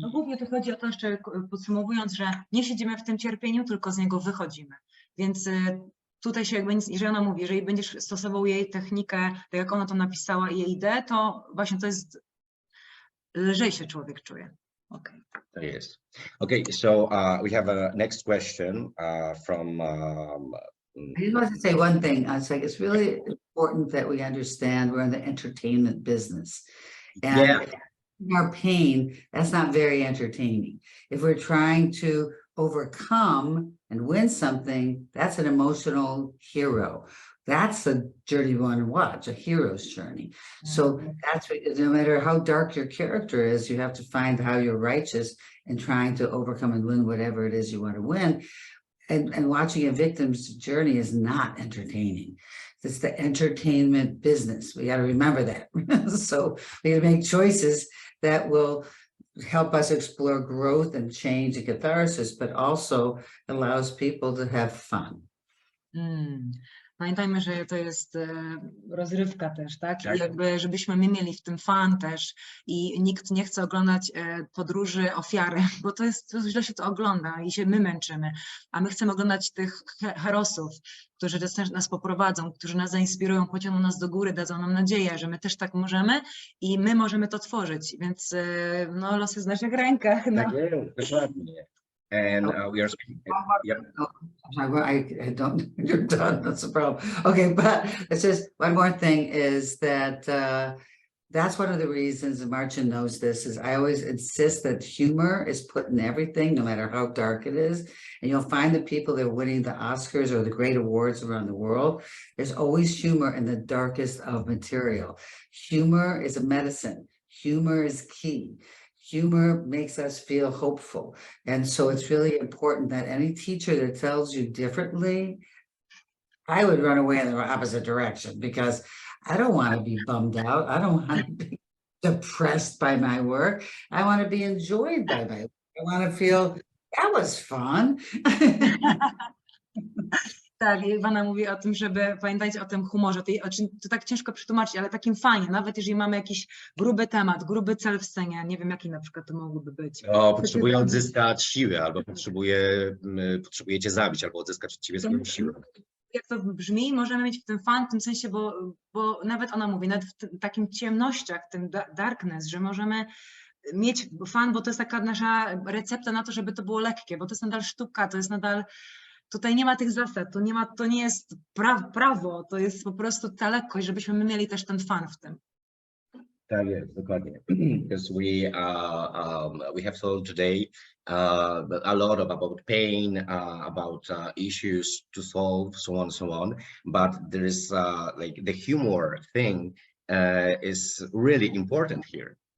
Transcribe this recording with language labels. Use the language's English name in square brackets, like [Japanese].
[Polish] No głównie to chodzi o to, jeszcze podsumowując, że nie siedzimy w tym cierpieniu, tylko z niego wychodzimy. Więc tutaj się jakby, jeżeli ona mówi, jeżeli będziesz stosował jej technikę, tak jak ona to napisała i jej ideę, to właśnie to jest, lżej się człowiek czuje. [English] Okay. That is. Okay, so we have a next question from. I just want to say one thing. I was like, it's really important that we understand we're in the entertainment business. And Yeah. our pain, that's not very entertaining. If we're trying to overcome and win something, that's an emotional hero. That's a journey we want to watch, a hero's journey. So that's what, no matter how dark your character is, you have to find how you're righteous in trying to overcome and win whatever it is you want to win. And watching a victim's journey is not entertaining. It's the entertainment business. We got to remember that. So we got to make choices that will help us explore growth and change and catharsis, but also allows people to have fun. [Polish] Pamiętajmy, że to jest rozrywka też, tak? Tak. I jakby, żebyśmy my mieli w tym fan też i nikt nie chce oglądać podróży ofiary, bo to źle się to ogląda i się my męczymy, a my chcemy oglądać tych herosów, którzy nas poprowadzą, którzy nas zainspirują, pociągną nas do góry, dadzą nam nadzieję, że my też tak możemy i my możemy to tworzyć, więc no, los jest w naszych rękach. No. Tak jest, dokładnie. [English] And we are speaking. Yep. I'm sorry, I don't, you're done, that's the problem. Okay, but it's just, one more thing is that that's one of the reasons, and Marcin knows this, is I always insist that humor is put in everything, no matter how dark it is. And you'll find the people that are winning the Oscars or the great awards around the world, there's always humor in the darkest of material. Humor is a medicine. Humor is key. Humor makes us feel hopeful. And so it's really important that any teacher that tells you differently, I would run away in the opposite direction, because I don't want to be bummed out. I don't want to be depressed by my work. I want to be enjoyed by my work. I want to feel that was fun. [Polish] Tak, Ivana mówi o tym, żeby pamiętać o tym humorze. To tak ciężko przetłumaczyć, ale takim fajnie, nawet jeżeli mamy jakiś gruby temat, gruby cel w scenie, nie wiem jaki na przykład to mógłby być. O, potrzebuję odzyskać siłę, albo potrzebuję cię zabić, albo odzyskać od ciebie swoją siłę. Jak to brzmi, możemy mieć w tym fan, w tym sensie, bo nawet ona mówi, nawet w takim ciemnościach, w tym darkness, że możemy mieć fan, bo to jest taka nasza recepta na to, żeby to było lekkie, bo to jest nadal sztuka, to jest nadal. Tutaj nie ma tych zasad, to nie jest prawo, to jest po prostu ta lekkość, żebyśmy my mieli też ten fan w tym. Tak jest, dokładnie. [English] Because we have told today a lot about pain, about issues to solve, so on. But there is like the humor thing is really important here.